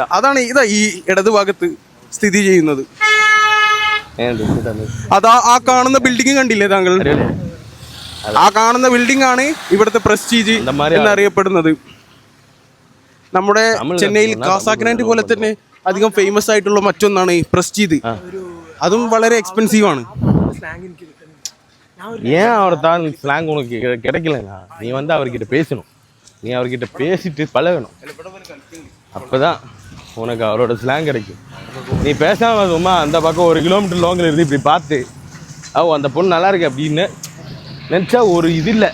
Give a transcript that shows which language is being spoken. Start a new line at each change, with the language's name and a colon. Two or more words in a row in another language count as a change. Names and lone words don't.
Malayalam: അതാണ് ഇതാ ഈ ഇടതുഭാഗത്ത് സ്ഥിതി ചെയ്യുന്നത്. അതാ ആ കാണുന്ന ബിൽഡിംഗ് കണ്ടില്ലേ താങ്കൾ? ആ കാണുന്ന ബിൽഡിംഗ് ആണ് ഇവിടുത്തെ പ്രസ്റ്റീജ് എന്നറിയപ്പെടുന്നത്. നമ്മുടെ ചെന്നൈയിൽ കാസാഗ്രാൻഡ് പോലെ തന്നെ അധികം ഫേമസ് ആയിട്ടുള്ള മറ്റൊന്നാണ് പ്രസ്റ്റീജ്. അതും വളരെ എക്സ്പെൻസീവ് ആണ്.
Tamil: ஏன் அவர் தான் ஸ்லாங் உனக்கு கிடைக்கலங்க? நீ அவர்கிட்ட பேசணும். நீ அவர்கிட்ட பேசிட்டு பழகணும். அப்போதான் உனக்கு அவரோட ஸ்லாங் கிடைக்கும். நீ பேசாமல் சும்மா அந்த பக்கம் 1 கிலோமீட்டர் லாங்கில் இருந்து இப்படி பார்த்து அந்த பொண்ணு நல்லா இருக்கு அப்படின்னு நினச்சா ஒரு இது இல்லை.